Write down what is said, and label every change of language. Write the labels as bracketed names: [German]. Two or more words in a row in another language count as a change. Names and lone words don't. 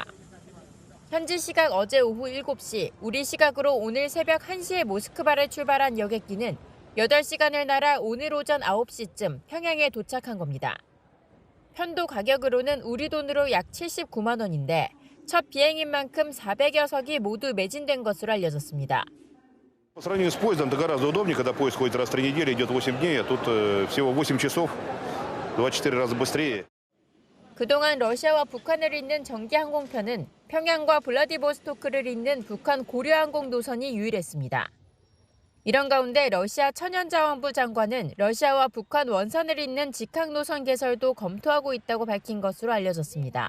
[Korean] 현지 시각 어제 오후 7시, 우리 시각으로 오늘 새벽 1시에 모스크바를 출발한 여객기는 8시간을 날아 오늘 오전 9시쯤 평양에 도착한 겁니다. 편도 가격으로는 우리 돈으로 약 79만 원인데 첫 비행인 만큼 400여 석이 모두 매진된 것으로 알려졌습니다. [Russian] По сравнению с поездом, это гораздо удобнее, когда поезд ходит раз в 3 недели, идет 8 дней, а тут всего 8 часов, 24 раза быстрее. [Korean] 그동안 러시아와 북한을 잇는 전기 항공편은 평양과 블라디보스토크를 잇는 북한 고려항공 노선이 유일했습니다. 이런 가운데 러시아 천연자원부 장관은 러시아와 북한 원산을 잇는 직항 노선 개설도 검토하고 있다고 밝힌 것으로 알려졌습니다.